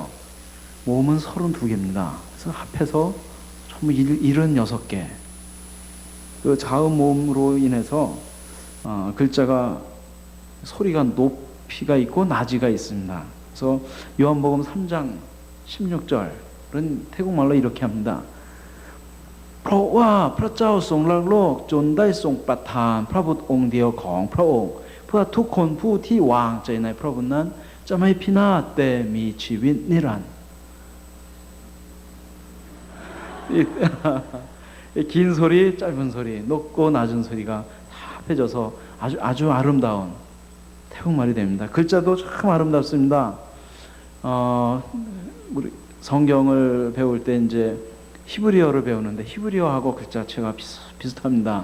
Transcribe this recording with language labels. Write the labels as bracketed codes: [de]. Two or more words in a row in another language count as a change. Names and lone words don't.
[ko] 모음은 32개입니다. 그래서 합해서 전부 76개. 그 자음 모음으로 인해서 글자가 소리가 높이가 있고 낮이가 있습니다. 그래서 요한복음 3장 16절은 태국말로 이렇게 합니다. [th] เพราะว่าพระเจ้าทรงรักโลกจนได้ทรงประทานพระบุตรองค์เดียวของพระองค์เพื่อทุกคนผู้ที่วางใจในพระบุตรนั้นจะไม่พินาศแต่มีชีวิตนิรันดร์ [ko] 긴 소리, 짧은 소리, 높고 낮은 소리가 다 합해져서 아주 아름다운 태국말이 됩니다. 글자도 참 아름답습니다. 우리 성경을 배울 때 이제 히브리어를 배우는데 히브리어하고 글자체가 비슷합니다.